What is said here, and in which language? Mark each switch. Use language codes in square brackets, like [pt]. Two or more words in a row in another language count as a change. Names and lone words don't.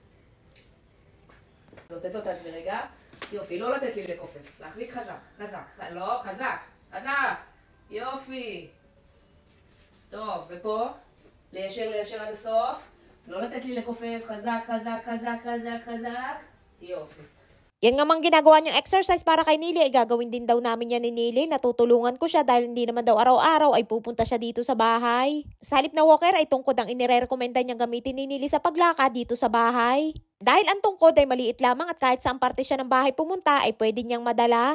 [he] זאת תעזבי רגע. יופי, לא לתת לי לקופף, להחזיק חזק, חזק, לא, חזק, חזק, יופי. טוב, ופה, ליישר עד הסוף, לא לתת לי לקופף, חזק, חזק, חזק, חזק, חזק, יופי. [tl] Yan nga mang ginagawa niyang exercise para kay Nili ay gagawin din daw namin yan ni Nili. Natutulungan ko siya dahil hindi naman daw araw-araw ay pupunta siya dito sa bahay. Sa halip na walker ay tungkod ang inirekomenda niyang gamitin ni Nili sa paglakad dito sa bahay. Dahil ang tungkod ay maliit lamang at kahit saan parte siya ng bahay pumunta ay pwede niyang madala.